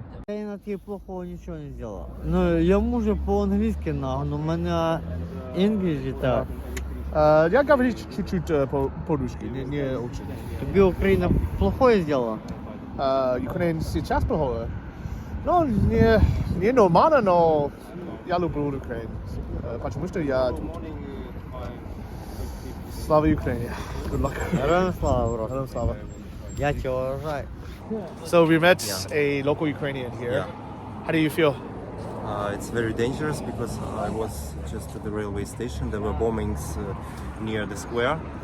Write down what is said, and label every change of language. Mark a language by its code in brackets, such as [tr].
[ru] Я тебе плохого ничего не сделал. Ну, я мужу по-английски, но у меня English так. Я говорю чуть-чуть по-русски, не очень. Тебе Украина плохое сделала? Украина сейчас плохое. Ну, не нормально, но я люблю Украину. Потому что я тут. Слава Ukraine. [en] Good luck. [ru] Героям слава, бро. Героям слава. Я тебя уважаю. [en] So we met a local Ukrainian here. How do you feel? It's very dangerous because I was just at the railway station. There were bombings near the square.